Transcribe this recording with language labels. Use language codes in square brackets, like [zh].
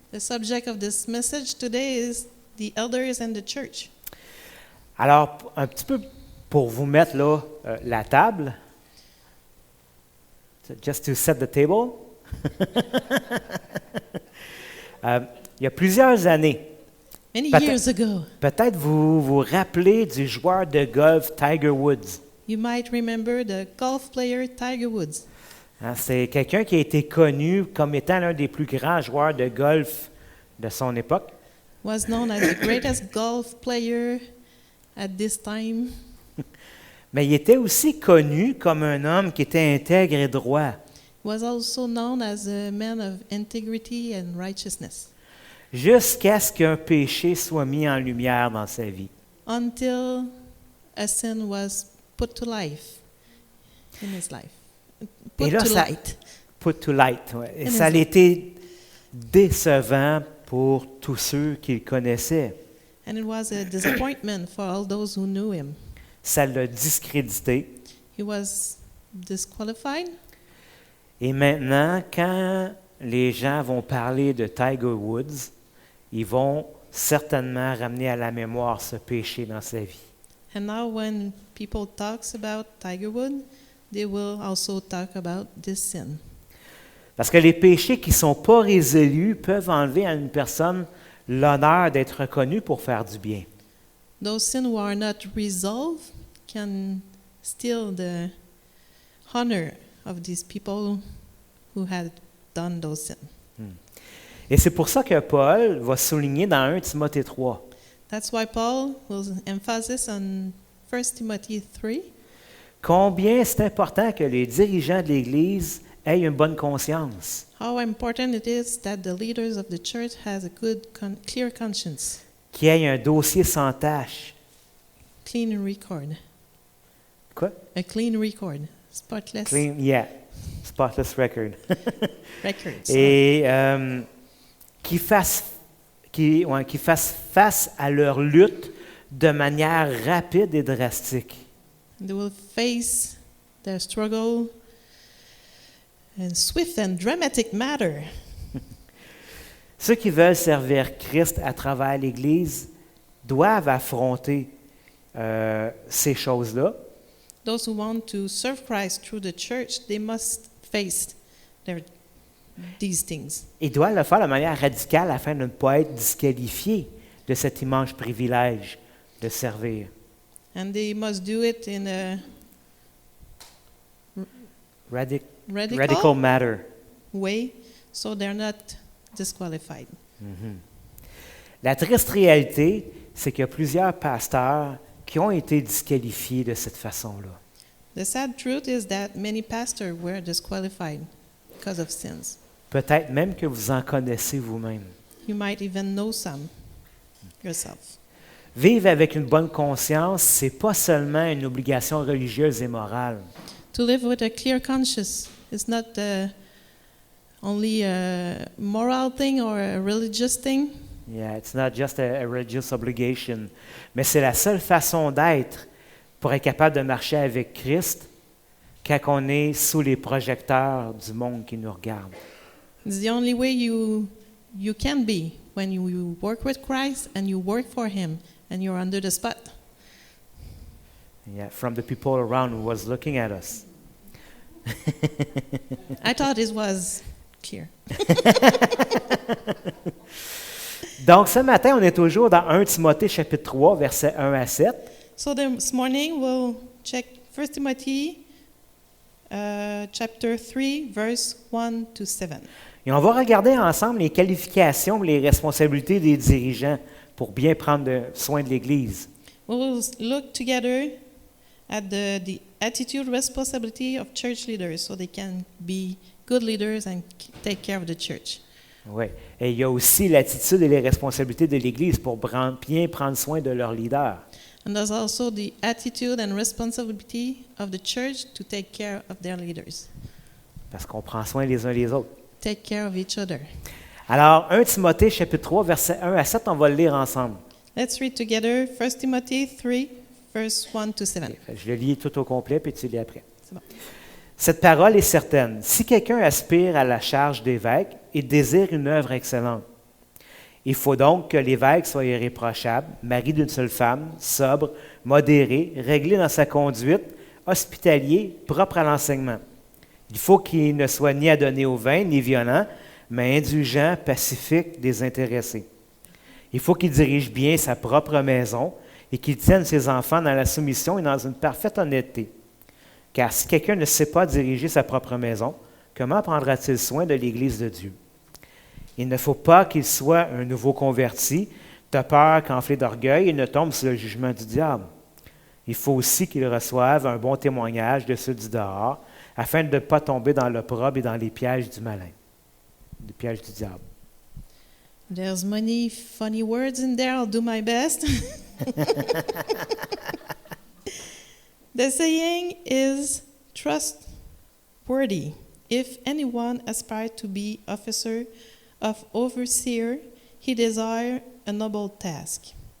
[en] The subject of this message today is the elders and the church. [fr] Alors, un petit peu pour vous mettre là la table, [en] just to set the table. [fr] Il y a plusieurs années, [en] Many [fr] Peut-être- [en] years ago, [fr] peut-être vous vous rappelez du joueur de golf Tiger Woods. [en] you might remember the golf player Tiger Woods. [fr] Hein, c'est quelqu'un qui a été connu comme étant l'un des plus grands joueurs de golf de son époque. [en] Was known as the greatest golf player at this time. [fr] Mais il était aussi connu comme un homme qui était intègre et droit. [en] Was also known as a man of integrity and righteousness. [fr] Jusqu'à ce qu'un péché soit mis en lumière dans sa vie. [en] Until a sin was put to life in his life. Put [fr] là, [en] to [fr] ça- [en] light. Put to light. [fr] Ouais. Et [en] In [fr] ça a [en] his- [fr] été décevant pour tous ceux qui le connaissaient. [en] And it was a disappointment for all those who knew him. [fr] Ça l'a discrédité. [en] He was disqualified. [fr] Et maintenant, quand les gens vont parler de Tiger Woods, ils vont certainement ramener à la mémoire ce péché dans sa vie. [en] And now when people talks about Tiger Woods, they will also talk about this sin. [fr] Parce que les péchés qui ne sont pas résolus peuvent enlever à une personne l'honneur d'être reconnue pour faire du bien. [en] Those sins who are not resolved can steal the honor of these people who had done those sins. [fr] Et c'est pour ça que Paul va souligner dans 1 Timothée 3 [en] That's why Paul will emphasize on 1 Timothy 3 [fr] combien c'est important que les dirigeants de l'Église aient une bonne conscience, [en] how important it is that the leaders of the church has a good, clear conscience, [fr] qu'ils aient un dossier sans tâche. [en] clean record, [fr] Quoi? [en] a clean record, spotless Clean, yeah. Spotless record. records. [fr] Et qui fassent face à leur lutte de manière rapide et drastique. [en] They will face their struggle in swift and dramatic manner. [fr] Ceux qui veulent servir Christ à travers l'Église doivent affronter ces choses-là. [en] Those who want to serve Christ through the church, they must face these things. [fr] Ils doivent le faire de manière radicale afin de ne pas être disqualifiés de cet immense privilège de servir. [en] And they must do it in a Radical matter. way so they're not disqualified. [fr] La triste réalité, c'est qu'il y a plusieurs pasteurs qui ont été disqualifiés de cette façon-là. [en] The sad truth is that many pastors were disqualified because of sins. [fr] Peut-être même que vous en connaissez vous-même. [en] You might even know some yourself. [fr] Vivre avec une bonne conscience, c'est pas seulement une obligation religieuse et morale. [en] To live with a clear conscience is not only a moral thing or a religious thing. Yeah, it's not just a religious obligation, [fr] mais c'est la seule façon d'être pour être capable de marcher avec Christ quand on est sous les projecteurs du monde qui nous regarde. [en] It's the only way you can be when you work with Christ and you work for Him and you're under the spot. Yeah, from the people around who was looking at us. I thought it was clear. [fr] Donc, ce matin, on est toujours dans 1 Timothée chapitre 3, versets 1 à 7. [en] So this morning we'll check 1 Timothy chapter 3, verse 1 to 7. [fr] Et on va regarder ensemble les qualifications et les responsabilités des dirigeants pour bien prendre soin de l'Église. [en] We'll look together at the attitude, responsibility of church leaders so they can be good leaders and take care of the church. [fr] Oui. Et il y a aussi l'attitude et les responsabilités de l'Église pour bien prendre soin de leurs leaders. [en] And there's also the attitude and responsibility of the church to take care of their leaders, [fr] Parce qu'on prend soin les uns des autres. [en] take care of each other. [fr] Alors, 1 Timothée chapitre 3, versets 1 à 7, on va le lire ensemble. [en] Let's read together 1 Timothy 3, verse 1 to 7. [fr] Je le lis tout au complet, puis tu lis après. C'est bon. Cette parole est certaine. Si quelqu'un aspire à la charge d'évêque, il désire une œuvre excellente. Il faut donc que l'évêque soit irréprochable, mari d'une seule femme, sobre, modéré, réglé dans sa conduite, hospitalier, propre à l'enseignement. Il faut qu'il ne soit ni adonné au vin, ni violent, mais indulgent, pacifique, désintéressé. Il faut qu'il dirige bien sa propre maison et qu'il tienne ses enfants dans la soumission et dans une parfaite honnêteté. Car si quelqu'un ne sait pas diriger sa propre maison, comment prendra-t-il soin de l'Église de Dieu? Il ne faut pas qu'il soit un nouveau converti, de peur qu'enflé d'orgueil, il ne tombe sous le jugement du diable. Il faut aussi qu'il reçoive un bon témoignage de ceux du dehors, afin de ne pas tomber dans l'opprobre et dans les pièges du malin, les pièges du diable. [en] There's many funny words in there. I'll do my best. The saying is trustworthy. If anyone aspires to be officer of overseer, he desires a noble task.